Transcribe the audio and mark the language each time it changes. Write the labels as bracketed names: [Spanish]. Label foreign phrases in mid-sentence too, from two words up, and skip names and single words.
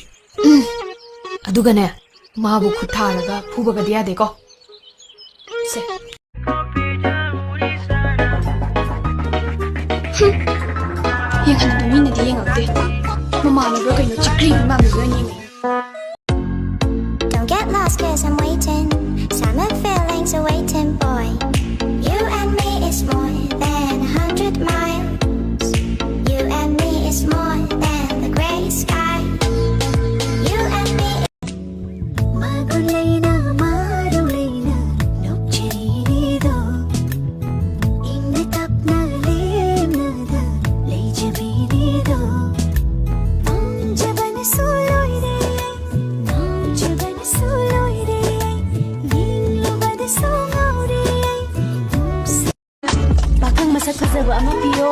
[Manipuri] ꯑꯗꯨꯒꯅꯦ ꯃꯥꯕꯨ ꯈꯨꯠ ꯊꯥꯔꯒ ꯐꯨꯕꯒꯗꯤ ꯌꯥꯗꯦꯀꯣ ꯁꯦ ꯌꯦꯡꯍꯟꯕ ꯃꯤꯅꯗꯤ ꯌꯦꯡꯉꯛꯇꯦ ꯃꯃꯥꯟꯅꯕ꯭ꯔꯥ ꯀꯩꯅꯣ ꯆꯤꯛꯈ꯭ꯔꯤꯕ ꯃꯥꯟꯕꯗꯨꯅ ꯌꯦꯡꯉꯤ [English] Don't get lost cause I'm waiting. Summer feelings are waiting, boy. You and me is more than 100 miles. You and me is more than the gray sky. You and me. [Manipuri] Magulena, marulena, nokchirido. Inna tapna lemna da, lejabirido. Jaban suloide. Bakang masak fazaba ama piyo.